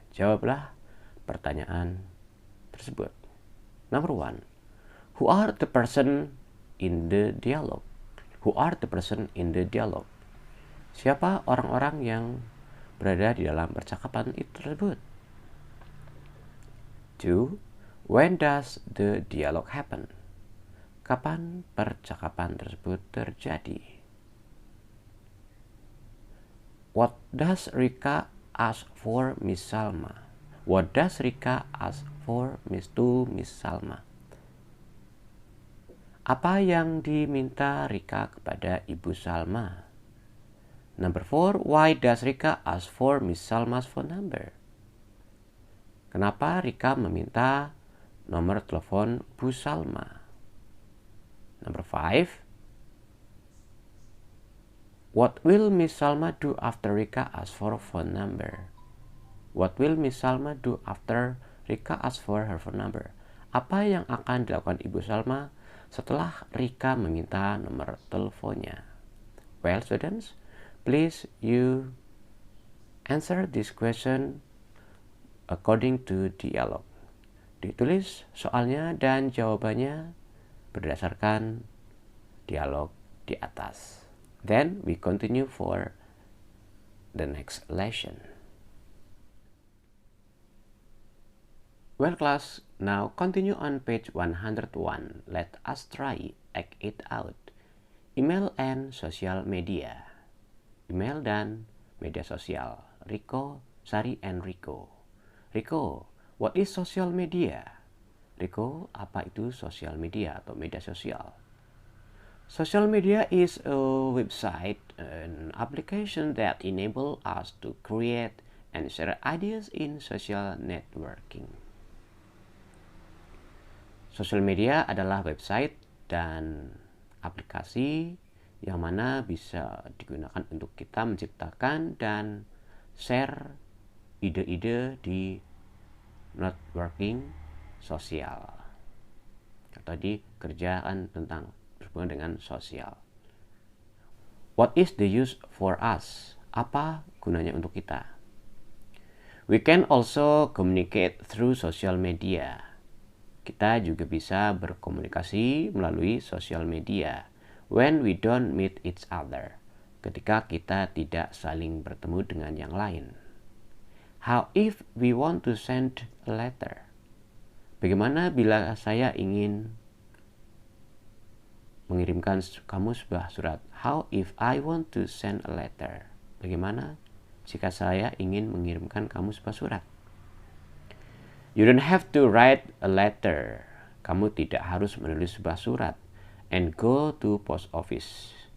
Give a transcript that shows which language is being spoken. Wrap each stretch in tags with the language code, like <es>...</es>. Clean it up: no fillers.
<id>Jawablah pertanyaan tersebut.</id> <en>Number 1. Who are the person in the dialogue? Who are the person in the dialogue?</en> <id>Siapa orang-orang yang berada di dalam percakapan itu tersebut?</id> <en>2. When does the dialogue happen?</en> <id>Kapan percakapan tersebut terjadi?</id> <en>What does Rika ask for Miss Salma? What does Rika ask for Miss Salma?</en> <id>Apa yang diminta Rika kepada Ibu Salma?</id> <en>Number 4, why does Rika ask for Miss Salma's phone number?</en> <id>Kenapa Rika meminta nomor telepon Bu Salma?</id> <en>Number 5, what will Miss Salma do after Rika asks for a phone number? What will Miss Salma do after Rika asks for her phone number?</en> <id>Apa yang akan dilakukan Ibu Salma setelah Rika meminta nomor teleponnya?</id> <en>Well, students, please you answer this question according to dialogue.</en> <id>Ditulis soalnya dan jawabannya berdasarkan dialog di atas.</id> <en>Then we continue for the next lesson. Well, class, now continue on page 101. Let us try act it out. Email and social media.</en> <id>Email dan media sosial. Rico, Sari, and Rico.</id> <en>Rico, what is social media?</en> <id>Rico, apa itu sosial media atau media sosial?</id> <en>Social media is a website, an application that enable us to create and share ideas in social networking.</en> <id>Social media adalah website dan aplikasi yang mana bisa digunakan untuk kita menciptakan dan share ide-ide di networking sosial atau di kerjaan tentang berhubungan dengan sosial.</id> <en>What is the use for us?</en> <id>Apa gunanya untuk kita?</id> <en>We can also communicate through social media.</en> <id>Kita juga bisa berkomunikasi melalui sosial media</id> <en>when we don't meet each other,</en> <id>ketika kita tidak saling bertemu dengan yang lain.</id> <en>How if we want to send a letter?</en> <id>Bagaimana bila saya ingin mengirimkan kamu sebuah surat?</id> <en>How if I want to send a letter?</en> <id>Bagaimana jika saya ingin mengirimkan kamu sebuah surat?</id> <en>You don't have to write a letter.</en> <id>Kamu tidak harus menulis sebuah surat.</id> <en>And go to post office.</en>